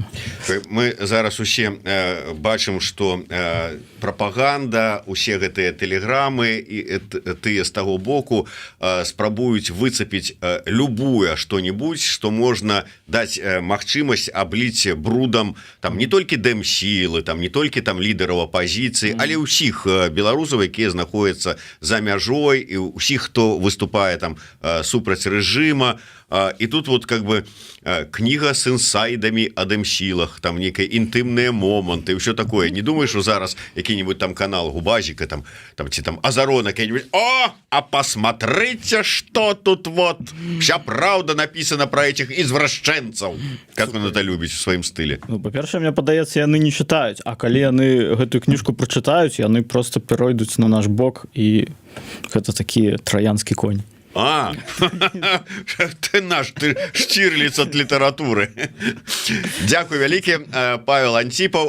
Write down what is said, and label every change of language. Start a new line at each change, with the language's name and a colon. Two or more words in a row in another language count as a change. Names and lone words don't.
Belarusian: Мы зараз усе бачым, што прапаганда, усе гэтыя тэлеграмы і тыя з таго боку спрабуюць выцапіць любое што-небудзь, што можна даць магчымасць абліць брудам там не толькі дэмсілы, там не толькі там лідараў апазіцыі, але ўсіх беларусаў, якія знаходзяцца за мяжой, і ўсіх, хто выступае там супраць рэжыма. І тут
Russian: вот как бы
Belarusian: кніга з інсайдамі о дэмсілах, там некія інтымныя моманты, ўсё такое.
Russian: Не думаешь, что зараз які-нибудь там канал Губазіка, там ці там Азарона какие-нибудь, а посмотрите, что тут вот, вся правда написана про этих извращенцев, как он это
Belarusian: любіць у сваім стылі. Ну, па-першае, мне падаецца, яны не чытаюць, а калі яны гэтую кніжку прачытаюць, яны просто перайдуць на наш бок, і гэта такі траянскі конь.
Russian: Ты наш, ты Штирлиц от літаратуры.
Belarusian: Дзякуй вялікі, Павел Антипов.